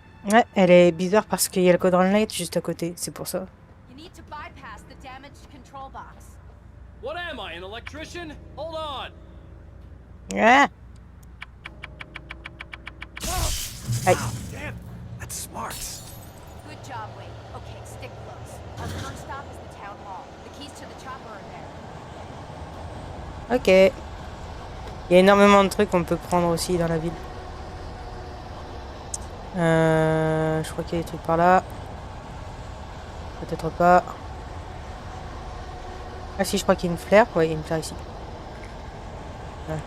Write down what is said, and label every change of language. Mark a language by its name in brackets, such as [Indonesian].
[French] Ouais, elle est bizarre parce qu'il y a le Quadrant Light juste à côté, c'est pour ça. [English] You need to bypass the damaged control box. What am I, an electrician? Hold on. Ah Aïe. Damn, that's smart. Good job, Wade. Okay, stick close. Our first stop is the town hall. The keys to the chopper are there. Ok. [French] Il y a énormément de trucs qu'on peut prendre aussi dans la ville. Je crois qu'il y a des trucs par là. Peut-être pas. Ah si, je crois qu'il y a une flare. Ouais, il y a une flare ici. Ouais.